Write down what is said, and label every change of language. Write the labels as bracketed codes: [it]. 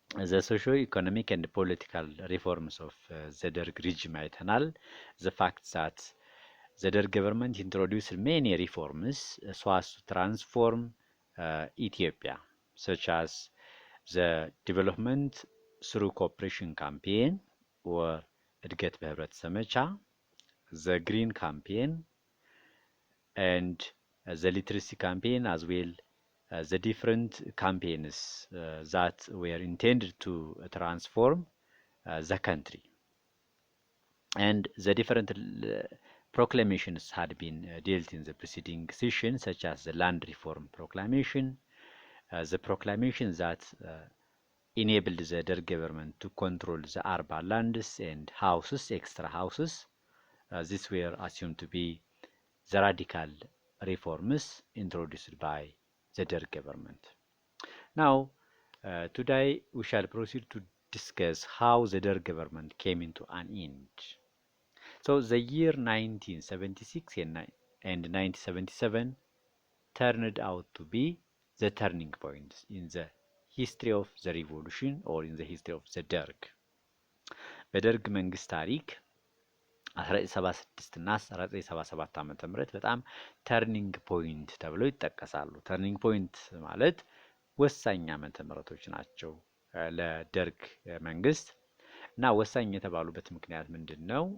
[en] ዘ ሶሾ ኢኮኖሚክ ኤንድ ፖለቲካል ሪፎርምስ ኦፍ ዘ ደርግ ሪጅም [am] አይተናል። [en] ዘ ፋክት ዛት the Derg government introduced many reforms so as to transform Ethiopia, such as the development through cooperation campaign or Edget Behebret Samecha, the Green Campaign, and the Literacy Campaign, as well as the different campaigns that were intended to transform the country. And the different proclamations had been dealt in the preceding session, such as the Land Reform Proclamation, the proclamation that enabled the Derg government to control the urban lands and houses, extra houses. These were assumed to be the radical reforms introduced by the Derg government. Now, today we shall proceed to discuss how the Derg government came into an end. So the year 1976 and 1977 turned out to be the turning points in the history of the revolution or in the history of the Derg. [am] በደርግ መንግስት ታሪክ 1976 እና 1977 ዓመተ ምህረት በጣም ተርኒንግ ፖይንት ተብለው ይጠቀሳሉ። ተርኒንግ ፖይንት ማለት ወሳኝ ዓመተ ምህረቶች ናቸው ለደርግ መንግስት። እና ወሳኝ የተባሉበት ምክንያት ምንድነው?